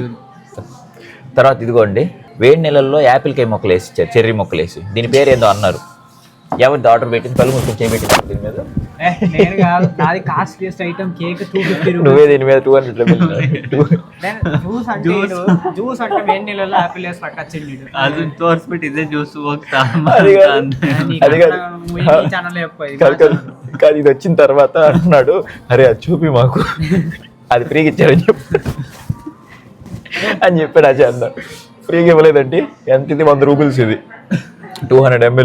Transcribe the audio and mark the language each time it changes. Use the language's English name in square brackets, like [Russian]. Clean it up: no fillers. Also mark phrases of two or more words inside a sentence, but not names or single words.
[Telugu] తర్వాత ఇదిగోండి వేడి నెలల్లో యాపిల్ కాయ మొక్కలు వేసి ఇచ్చారు, చెర్రీ మొక్కలు వేసి. దీని పేరు ఏందో అన్నారు. ఎవరిది ఆర్డర్ పెట్టింది? కళ్ళు మూసుకొని చేయబెట్టింది దీని మీద. నేను కాదు, నాది [English] costliest item cake [Telugu] 250 రూపీస్. నువ్వే దీని మీద 200 జ్యూస్ అంటే వేడి నెలల్లో యాపిల్ వేసి పట్టచ్చింది. [Kannada] ಅದನ್ನ ತೋರಿಸ್ಬಿಟ್ಟು ಇದೇ ಜ್ಯೂಸ್ ಹೋಗ್ತಾ [Telugu] కానీ ఇది వచ్చిన తర్వాత అంటున్నాడు, అరే అది చూపి మాకు, అది ఫ్రీగా ఇచ్చారని చెప్పాడు అజయ్ అన్న. ఫ్రీగా ఇవ్వలేదండి. ఎంత ఇది? 100 రూపీస్. ఇది 200 ml.